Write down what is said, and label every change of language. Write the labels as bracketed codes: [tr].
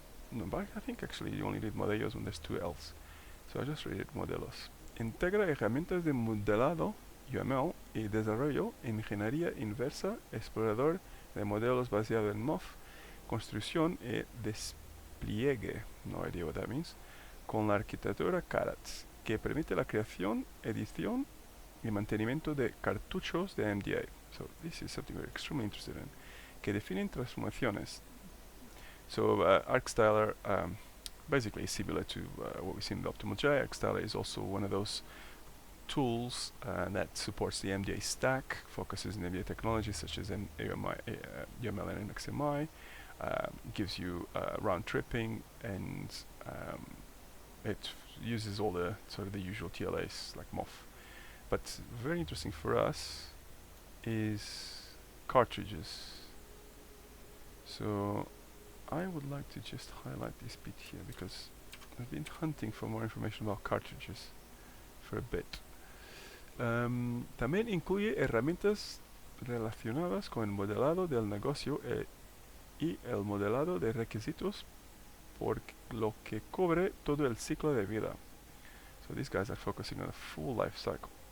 [en] No, but I think actually you only need modelos when there's two L's. So I just read it, modelos. [es] Integra herramientas de modelado, UML, y desarrollo, ingeniería inversa, explorador de modelos basado en MOF, construcción y despliegue, [en] no idea what that means, [es] con la arquitectura CARATS, que permite la creación, edición y mantenimiento de cartuchos de MDA. [en] So this is something we're extremely interested in, [es] que definen transformaciones. [en] So ArcStyler basically is similar to what we see in the OptimalJ. ArcStyler is also one of those tools that supports the MDA stack, focuses on MDA technologies such as UML and XMI, gives you round tripping, and it uses all the sort of the usual TLAs like MOF. But very interesting for us is cartridges. So I would like to just highlight this bit here because I've been hunting for more information about cartridges for a bit. [es] También incluye herramientas relacionadas con el modelado del negocio y el modelado de requisitos, por lo que cubre todo el ciclo de vida. [en] So these guys are focusing on a full life cycle.